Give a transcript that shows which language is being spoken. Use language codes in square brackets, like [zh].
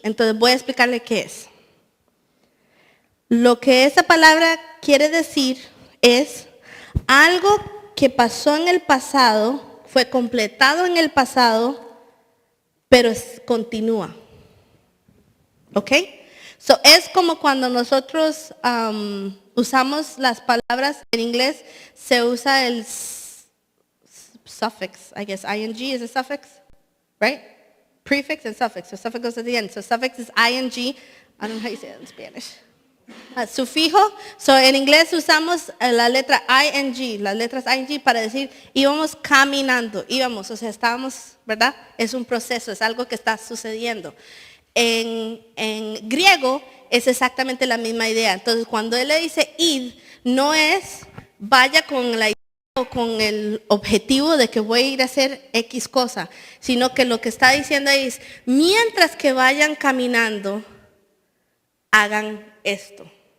[es] Entonces voy a explicarle qué es. Lo que esa palabra quiere decir es algo que pasó en el pasado, fue completado en el pasado, pero continúa. ¿Ok? So, es como cuando nosotros usamos las palabras, en inglés se usa el suffix, [en] I guess ing is a suffix, right? Prefix and suffix. So suffix goes at the end. So suffix is ing. I don't know how you say it in Spanish. [es] Sufijo. So en inglés usamos la letra ing, las letras ing para decir íbamos caminando, íbamos, o sea, estábamos, ¿verdad? Es un proceso, es algo que está sucediendo. En griego es exactamente la misma idea. Entonces, cuando él le dice id, no es vaya con la idea o con el objetivo de que voy a ir a hacer X cosa, sino que lo que está diciendo es, mientras que vayan caminando, hagan esto.